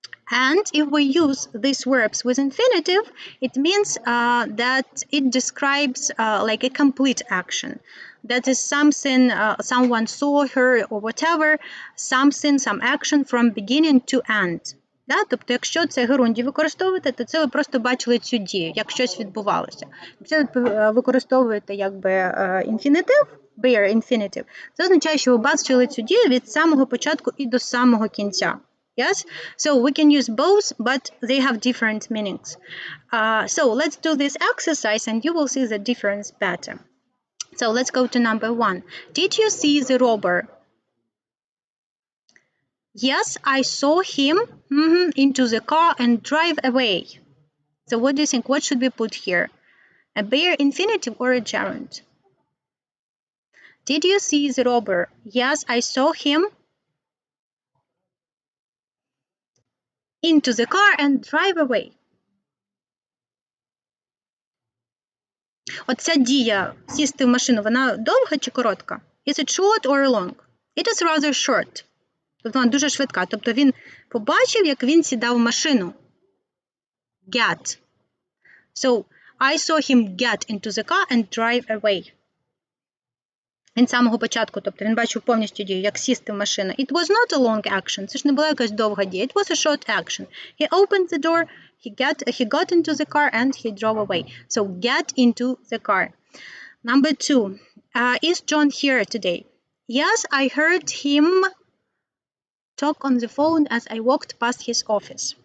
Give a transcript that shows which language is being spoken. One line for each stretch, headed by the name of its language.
English: And if we use these verbs with infinitive, it means that it describes like a complete action. That is something, someone saw her or whatever, something, some action from beginning to end. Да?
Ukrainian: Тобто, якщо це герундій використовуєте, то це ви просто бачили цю дію, як щось відбувалося. Якщо ви використовуєте якби інфінітив, bare infinitive, це означає, що ви бачили цю дію від самого початку і до самого кінця.
English: Yes, so we can use both, but they have different meanings. So let's do this exercise and you will see the difference better. So let's go to number 1. Did you see the robber? Yes, I saw him into the car and drive away. So what do you think? What should we put here? A bare infinitive or a gerund? Did you see the robber? Yes, I saw him into the car and drive away.
Ukrainian: Оця дія сісти в машину, вона довга чи коротка?
English: Is it short or long? It is rather short.
Ukrainian: Тобто вона дуже швидка. Тобто він побачив, як він сідав в машину.
English: Get. So, I saw him get into the car and drive away.
Ukrainian: Він з самого початку, тобто він бачив повністю дію, як сісти в машину.
English: It was not a long action.
Ukrainian: Це ж не була якась довга дія.
English: It was a short action. He opened the door, he got into the car and he drove away. So, get into the car. Number 2. Is John here today? Yes, I heard him talk on the phone as I walked past his office.